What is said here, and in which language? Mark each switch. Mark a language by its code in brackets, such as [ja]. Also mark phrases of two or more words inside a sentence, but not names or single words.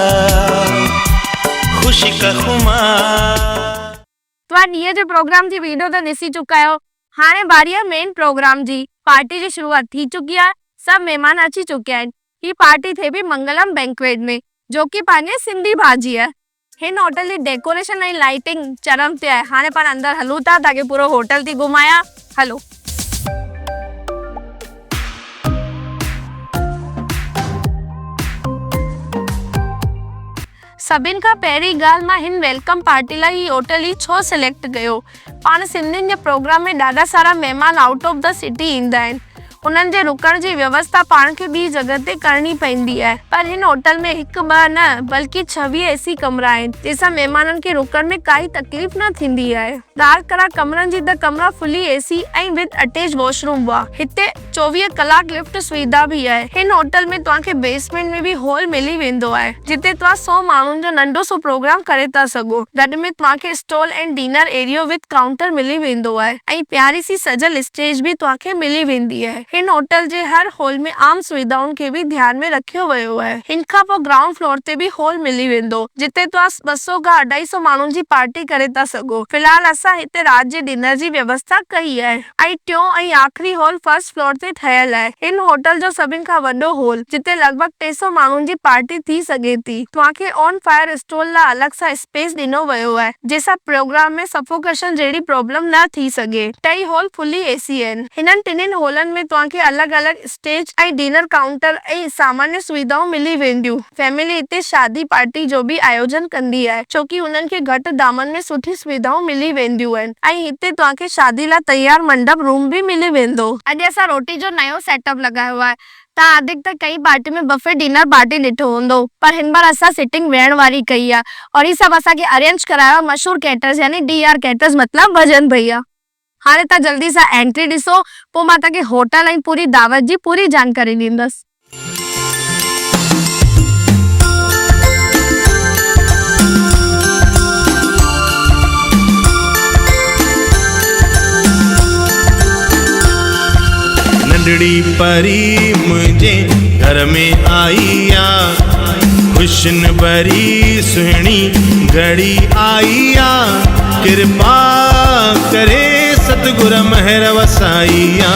[hi] खुशी का खुमार। [sd] तव्हां ॾींहं जे प्रोग्राम जी वीडियो त ॾिसी चुका आहियो। हाणे बारी आहे मेन प्रोग्राम जी। पार्टी जी शुरुआत थी चुकी आहे, सभु महिमान अची चुकिया आहिनि। ही पार्टी थिए पई मंगलम बैंक्वेट में, जो कि पंहिंजे सिंधी भाजी आहे। हिन होटल जी डेकोरेशन ऐं लाइटिंग चरम ते आहे। हाणे पाण अंदरि हलूं था, तव्हांखे पूरो होटल थी घुमायां। हलो। सभिनि खां पहिरीं ॻाल्हि, मां हिन वेलकम पार्टी लाइ ही होटल ही छो सिलेक्ट कयो। पाण सिंधियुनि जे प्रोग्राम में ॾाढा सारा महिमान [en] out of the city [sd] ईंदा आहिनि। उन्हनि जे रुकण जी व्यवस्था पाण खे ॿी जॻह ते करणी पवंदी आहे, पर हिन होटल में 1-2 न बल्कि 26 एसी कमरा आहिनि, जंहिंसां महिमाननि खे रुकण में काई तकलीफ़ न थींदी आहे। [en] dark color [sd] कमरनि जी त कमरा [en] fully AC [sd] ऐं [en] with attach washroom [sd] हुआ। हिते 24 कलाक लिफ्ट सुविधा भी आहे। हिन होटल में तव्हांखे बेसमेंट में भी हॉल मिली वेंदो आहे, जिते तव्हां 100 माण्हुनि जो नंढो सो प्रोग्राम करे था सघो। गॾु में तव्हांखे स्टॉल ऐं [en] dinner area with counter [sd] मिली वेंदो आहे ऐं प्यारी सी सजल स्टेज भी तव्हांखे मिली वेंदी आहे। हिन होटल जे हर हॉल में आम सुविधाउनि खे भी ध्यान में रखियो वियो आहे। हिन खां पोइ [en] ground floor [sd] ते भी हॉल मिली वेंदो, जिते तव्हां 200 खां 250 माण्हुनि जी पार्टी करे था सघो। फिलहाल असां हिते राति जे डिनर जी व्यवस्था कई आहे ऐं टियों ऐं आख़िरी हॉल [en] first floor [sd] ते ठहियल आहे। हिन होटल जो सभिनि खां वॾो हॉल, जिते लॻभॻि 300 माण्हुनि जी पार्टी थी सघे थी। तव्हांखे [en] on fire stall [sd] लाइ अलॻि सां स्पेस ॾिनो वियो आहे, जंहिंसां प्रोग्राम में सफोकेशन जहिड़ी प्रॉब्लम न थी सघे। टई हॉल [en] fully AC [sd] आहिनि। हिननि टिनिनि हॉलनि में तव्हांखे अलॻि-अलॻि स्टेज ऐं [en] dinner counter [sd] ऐं सामान्य सुविधाऊं मिली वेंदियूं। फैमिली हिते शादी पार्टी जो भी आयोजन कंदी आहे, छोकी हुननि खे घटि दामनि में सुठी सुविधाऊं मिली वेंदियूं आहिनि ऐं हिते तव्हांखे शादी लाइ तैयार मंडप रूम भी मिली वेंदो। अॼु असां रोटी जो नयो सेटअप लगायो आहे। तव्हां अधिकतर कई पार्टी में [en] buffet dinner party [sd] ॾिठो हूंदो, पर हिन बार असां सिटिंग वेहण वारी कई आहे और ही सभु असांखे अरेंज करायो आहे मशहूर कैटर्स यानी DR कैटर्स, मतलब भजन भैया। हाणे तव्हां जल्दी सां एंट्री ॾिसो, पोइ मां तव्हांखे होटल ऐं पूरी दावत जी पूरी जानकारी ॾींदसि। नंढड़ी परी मुझे घर में आई आ, खुशन भरी सुहिणी घड़ी आई आ, कृपा करे सतगुर महर वसाई आ।